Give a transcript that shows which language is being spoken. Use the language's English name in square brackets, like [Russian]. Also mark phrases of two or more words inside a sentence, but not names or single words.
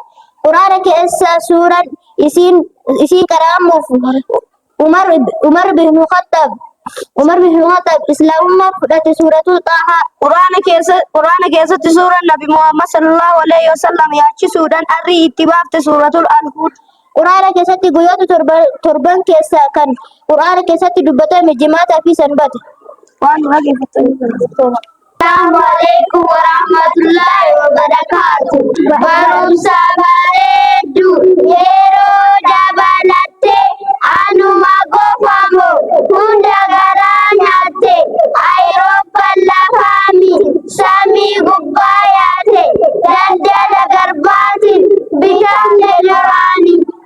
[Oromo] Qur'aana keessa suuraan isiin qara'amuuf Umar bin Khattab islaamummaa fudhate suuratul Xaahaa. Qur'aana keessatti suuraan Nabi Muhammad [Arabic] صلى الله عليه وسلم [Oromo] yaachisuudhaan arrii itti baafte suuratul Al-Hud. Qur'aana keessatti guyyoota torban keessaa kan Qur'aana keessatti dubbatame jimaataa fi sanbata. Waan dhaggeeffatanii [Arabic] السلام عليكم ورحمة الله وبركاته. [Oromo] Barumsa bareedu yeroo dabalatte anuma gofamu hunda garaa nyaatte Ayirooppaan lafaami samii gubbaa yaate daldala garbaatiin bitamte jiraani